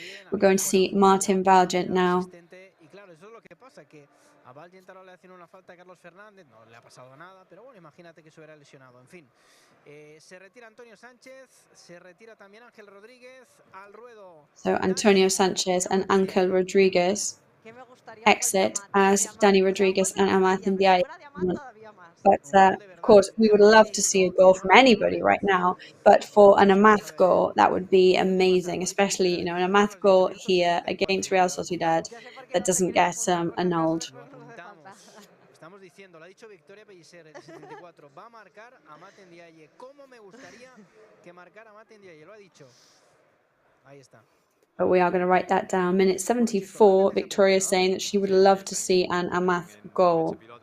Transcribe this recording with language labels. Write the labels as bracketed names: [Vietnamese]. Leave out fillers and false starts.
[English] We're going to see Martin Valgent now. [Spanish] A Valgent ahora le hacen una falta a Carlos Fernández, no le ha pasado nada, pero bueno, imagínate que se hubiera lesionado. En fin, se retira Antonio Sánchez, se retira también Ángel Rodríguez al ruedo. [English] So Antonio Sanchez and Ángel Rodríguez exit as Dani Rodriguez and Amath Ndiaye. But of course, we would love to see a goal from anybody right now. But for an Amath goal, that would be amazing, especially an Amath goal here against Real Sociedad that doesn't get annulled. [Spanish] Estamos diciendo, lo ha dicho Victoria Pellicer, el 74, va a marcar Amath Ndiaye. ¿Cómo me gustaría que marcara Amath Ndiaye? Lo ha dicho. Ahí está. [English] But we are going to write that down. Minute 74, Victoria saying that she would love to see an Amath goal.